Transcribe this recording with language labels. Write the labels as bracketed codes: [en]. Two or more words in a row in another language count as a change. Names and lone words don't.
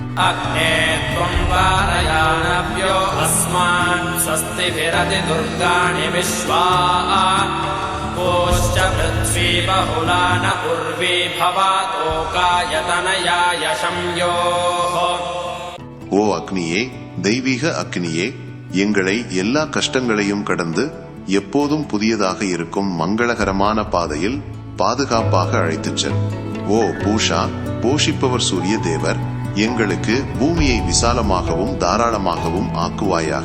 [sa] अग्ने त्वं वारयानव्यो अस्मान् स्वस्तिभिरति दुर्गाणि विश्वा कोश्च पृथ्वी बहुला न उर्वी भवातोकायतनयाय संयोः. [ta] ஓ அக்னியே, தெய்வீக அக்னியே, எங்களை எல்லா கஷ்டங்களையும் கடந்து எப்போதும் புதியதாக இருக்கும் மங்களகரமான பாதையில் பாதுகாப்பாக அழைத்துச் செல். ஓ பூஷா, போஷிப்பவர் சூரிய தேவர், எங்களுக்கு பூமியை விசாலமாகவும் தாராளமாகவும் ஆக்குவாயாக.